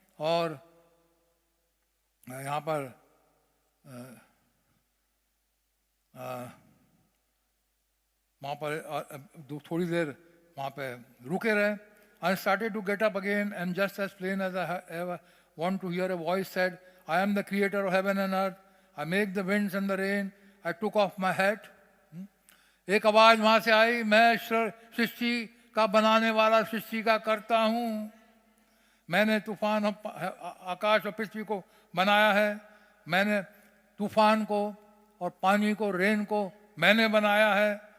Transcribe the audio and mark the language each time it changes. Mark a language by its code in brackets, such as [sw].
[hi] और यहाँ पर वहाँ पर थोड़ी देर वहाँ पे रुके रहे। [en] I started to get up again, and just as plain as I ever want to hear a voice said, I am the creator of heaven and earth. I make the winds and the rain. I took off my hat. [hi] एक आवाज वहाँ से आई, मैं सृष्टि का बनाने वाला, सृष्टि का करता हूँ। मैंने तूफान, आकाश और पृथ्वी को बनाया है। मैंने तूफान को और पानी को, रेन को मैंने बनाया है।